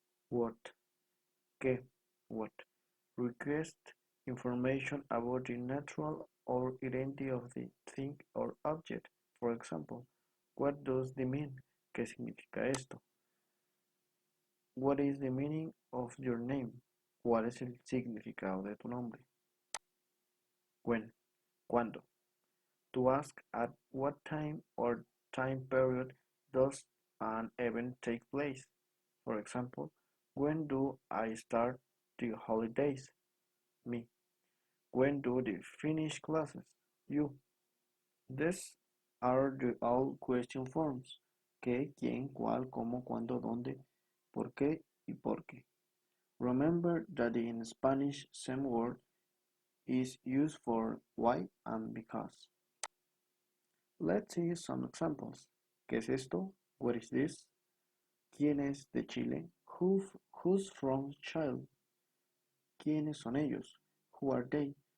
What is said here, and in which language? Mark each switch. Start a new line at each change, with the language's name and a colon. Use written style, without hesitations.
English: What?
Spanish: ¿Qué?
English: What? Request information about the natural or identity of the thing or object. For example, what does the mean?
Spanish: ¿Qué significa esto?
English: What is the meaning of your name?
Spanish: ¿Cuál es el significado de tu nombre?
English: When?
Spanish: ¿Cuándo?
English: To ask at what time or time period does an event take place. For example, when do I start the holidays? Me. When do they finish classes? You. These are the all question forms.
Spanish: ¿Qué, quién, cuál, cómo, cuándo, dónde, por qué y por qué.
English: Remember that in Spanish same word is used for why and because. Let's see some examples.
Spanish: ¿Qué es esto?
English: What is this?
Spanish: ¿Quién es de Chile?
English: Who's from Chile?
Spanish: ¿Quiénes son ellos?
English: Who are they?